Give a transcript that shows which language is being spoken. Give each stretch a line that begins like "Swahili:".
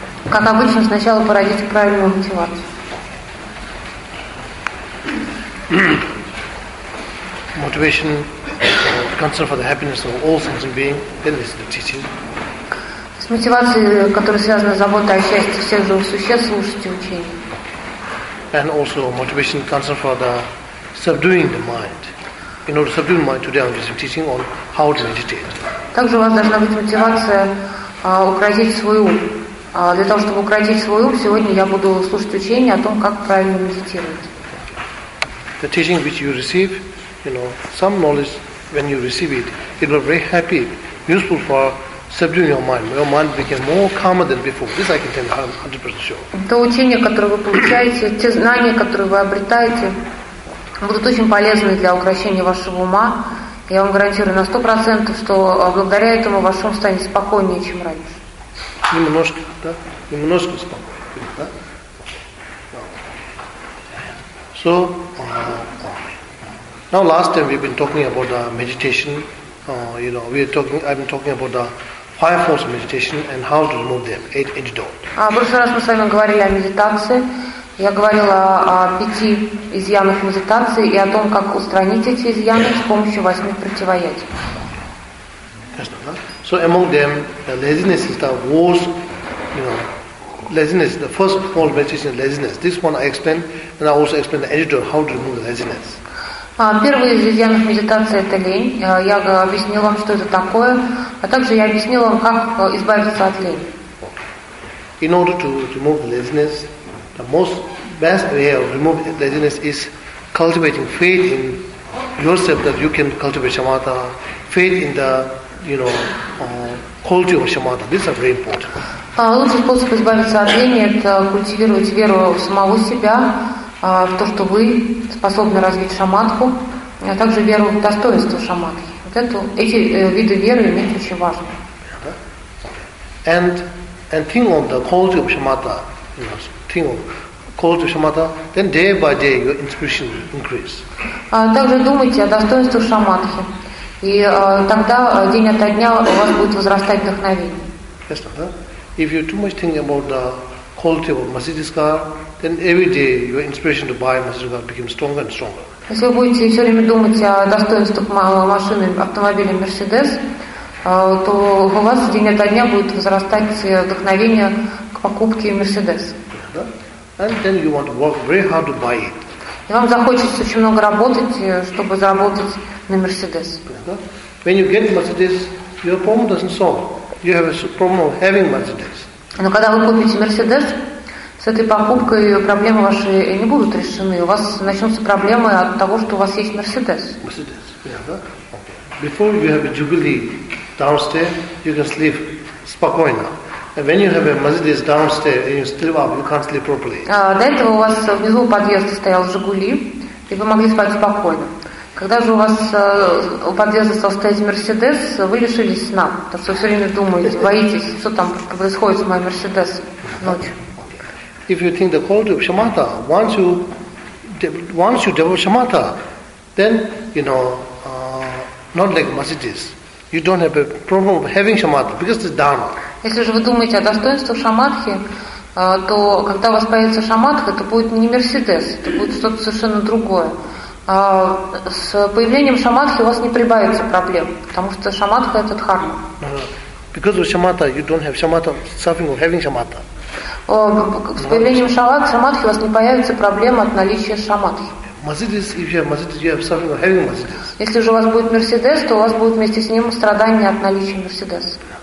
Russian: Как обычно, сначала породить правильную мотивацию.
English: Motivation, concern for the happiness of all sentient beings, then this is the teaching.
Russian: С мотивацией, которая связана с заботой о счастье всех живых существ, слушайте учение.
English: And also motivation concern for the subduing the mind. In order to subdue the mind, today I'm just teaching on how to meditate.
Russian: Также у вас должна быть мотивация укротить свой ум. Для того, чтобы укротить свой ум, сегодня я буду слушать учение о том, как правильно медитировать.
English: The teaching which you receive, you know, some knowledge, when you receive it, it will be very happy, useful for subduing your mind became more calmer than before. This I can tell you 100% sure.
Russian: То учение, которое вы получаете, те знания, которые вы обретаете, будут очень полезны для укрощения вашего ума. Я вам гарантирую на 100%, что благодаря этому ваш ум станет спокойнее, чем раньше. Немножко, да? Немножко спокойнее, да?
English: So, now last time we've been talking about the meditation. You know, I've been talking about the five forms of meditation and how to remove them, eight antidotes.
Russian: В прошлый раз мы с вами говорили о медитации. Я говорила о пяти изъянах медитации и о том, как устранить эти изъяны с помощью восьми противоядий.
English: So among them, the laziness is the worst, you know, laziness, the first form of meditation is laziness. This one I explained, and I also explained the antidote, how to remove the laziness.
Russian: Первый из изъянов медитации – это лень. Я объяснила вам, что это такое, а также я объяснила вам, как избавиться от лени.
English: In order to remove the laziness, the most best way of removing laziness is cultivating faith in yourself that you can cultivate shamatha, faith in the, you know, quality of shamatha. This is very important.
Russian: Лучший способ избавиться от лени – это культивировать веру в самого себя, в то, что вы способны развить шаматху, а также веру в достоинство шаматхи. Вот эти виды веры имеют очень важно.
English: And think on the quality of shamatha. You know, think of quality of shamatha. Then day by day your inspiration will increase.
Russian: Также думайте о достоинстве шаматхи. И тогда день ото дня у вас будет возрастать вдохновение.
English: Yes, no, if you too much think about the quality of Masjidiskar, then every day your inspiration to buy Masjidiskar becomes stronger and stronger.
Russian: Если вы будете все время думать о достоинствах машины, автомобиля Mercedes, то у вас день ото дня будет возрастать вдохновение к покупке Mercedes.
English: And then you want to work very hard to buy it.
Russian: И вам захочется очень много работать, чтобы заработать на Mercedes.
English: When you get Mercedes, your problem doesn't solve. You have a problem of having Mercedes.
Russian: Но когда вы купите Мерседес, с этой покупкой проблемы ваши не будут решены. У вас начнутся проблемы от того, что у вас есть Мерседес. Мерседес, да?
English: Before you have a Jubilee downstairs, you can sleep
Russian: спокойно.
English: And when you have a Mercedes downstairs and you sleep up, you can't sleep properly.
Russian: До этого у вас внизу подъезда стоял Жигули, и вы могли спать спокойно. Когда же у вас у подъезда стал стоять Мерседес, вы лишились сна, потому что все время думаете, боитесь, что там происходит с моим Мерседес ночью.
English: If you think the quality of shamatha, once you develop shamatha, then you know not like Mercedes, you don't have a problem of having shamatha because it's dharma.
Russian: Если же вы думаете о достоинстве шаматхи, то когда у вас появится шаматха, это будет не Мерседес, это будет что-то совершенно другое. С появлением шаматхи у вас не прибавится проблем, потому что шаматха – это дхарма.
English: Because of shamatha, you don't have shamatha, suffering of having shamatha.
Russian: С появлением шаматхи у вас не появится проблем от наличия шаматхи.
English: Mercedes, if you have Mercedes, you have suffering of having Mercedes.
Russian: Если же у вас будет Мерседес, то у вас будет вместе с ним страдание от наличия Мерседес.